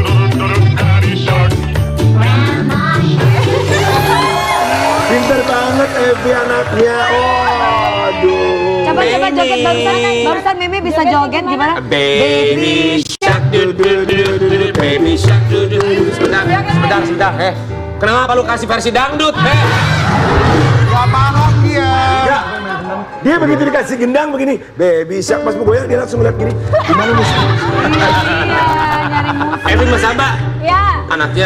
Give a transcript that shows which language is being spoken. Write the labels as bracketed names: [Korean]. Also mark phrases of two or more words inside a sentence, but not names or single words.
[Indonesian] Pinter banget tapi anaknya. Oh, aduh. Coba joget barusan Meme bisa joget gimana? [English] Baby shark du du du du du, baby shark du du du. [Indonesian] Sebentar. Kenapa lu kasih versi dangdut? Gak paham dia. Enggak. Dia begitu dikasih gendang begini, [English] baby shark [Indonesian] pas mau goyang dia langsung ngeliat gini. Gimana mus? Iya, nyari musik. Evi Mas Aba, Ya, anaknya